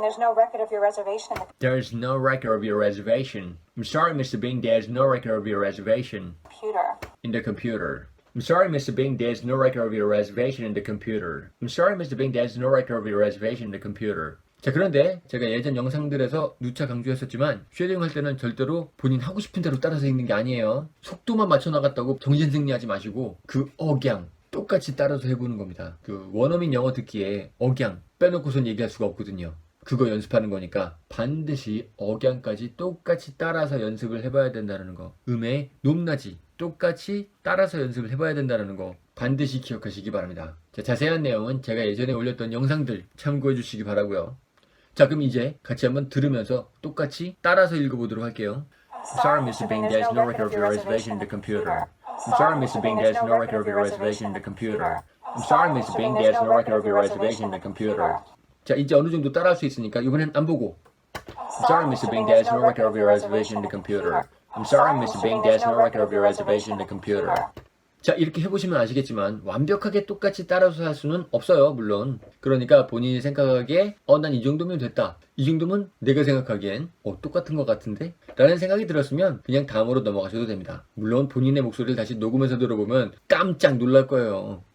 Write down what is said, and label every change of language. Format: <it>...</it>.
<en>There's no record of your reservation in the There's no record of your reservation. I'm sorry, Mr. Bing. There's no record of your reservation computer. in the computer. I'm sorry, Mr. Bing. There's no record of your reservation in the computer. I'm sorry, Mr. Bing. There's no record of your reservation in the computer.</en> <ko>자, 그런데 제가 예전 영상들에서 누차 강조했었지만 쉐도잉 할 때는 절대로 본인 하고 싶은 대로 따라서 읽는 게 아니에요. 속도만 맞춰 나갔다고 정신승리하지 마시고 그 억양 똑같이 따라서 해보는 겁니다. 그 원어민 영어 듣기에 억양 빼놓고선 얘기할 수가 없거든요. 그거 연습하는 거니까 반드시 억양까지 똑같이 따라서 연습을 해봐야 된다는 거. 음의 높낮이 똑같이 따라서 연습을 해봐야 된다는 거 반드시 기억하시기 바랍니다. 자, 자세한 내용은 제가 예전에 올렸던 영상들 참고해 주시기 바라고요. 자, 그럼 이제 같이 한번 들으면서 똑같이 따라서 읽어보도록 할게요.</ko> <en>I'm sorry, Mr. Bing, there's no record of your reservation in the computer. I'm sorry, Mr. Bing, there's no record of your reservation in the computer. I'm sorry, Mr. Bing, there's no record of your reservation in the computer.</en> <ko>자, 이제 어느 정도 따라할 수 있으니까 이번엔 안 보고</ko> <en>I'm sorry, Mr. Bing, there's no record of your reservation in the computer. I'm sorry, Mr. Bing, there's no record of your reservation in the computer.</en> <ko>자, 이렇게 해보시면 아시겠지만 완벽하게 똑같이 따라서 할 수는 없어요, 물론. 그러니까 본인이 생각하기에 난 이 정도면 됐다. 이 정도면 내가 생각하기엔 똑같은 것 같은데? 라는 생각이 들었으면 그냥 다음으로 넘어가셔도 됩니다. 물론 본인의 목소리를 다시 녹음해서 들어보면 깜짝 놀랄 거예요.</ko>